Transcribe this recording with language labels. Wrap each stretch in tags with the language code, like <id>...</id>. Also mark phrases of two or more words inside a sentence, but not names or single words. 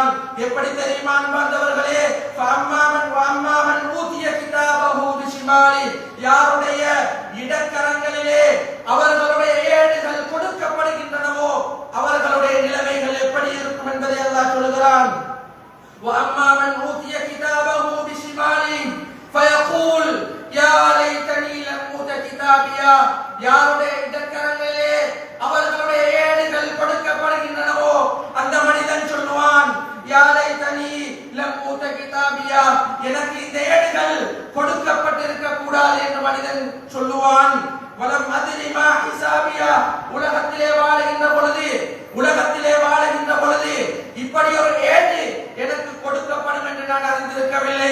<ta>எப்படி தெரியுமா அன்பார்ந்தவர்களே?</ta> <ar>فأما من أوتي كتابه بشماله,</ar> <ta>யாருடைய இடக்கரங்களிலே அவர்களுடைய ஏடுகள் கொடுக்கப்படுகின்றனவோ அவர்களுடைய நிலைமைகள் எப்படி இருக்கும் என்பதை அல்லாஹ் சொல்கிறான்.</ta> <ar>وَأَمَّا أُوتِيَ كِتَابَهُ بِشِمَالِهِ فَيَقُولُ يَا لَيْتَنِي لَمْ أُوتَ كِتَابِيَهْ,</ar> <ta>யாருடைய இடக்கரங்களிலே அவர்களுடைய ஏடுகள் கொடுக்கப்படுகின்றனவோ அந்த மனிதன் சொல்லுவான்,</ta> <ar>يا ليتني لم أوت كتابيه,</ar> <ta>எனக்கு இந்த ஏடுகள் கொடுக்கப்பட்டிருக்க கூடாது என்று மனிதன் சொல்லுவான்.</ta> <ar>ولم أدر ما حسابيه,</ar> <ta>உலகத்திலே வாழுகின்ற பொழுது இப்படி ஒரு ஏடு எனக்கு கொடுக்கப்படும் என்று நான் அறிந்திருக்கவில்லை.</ta>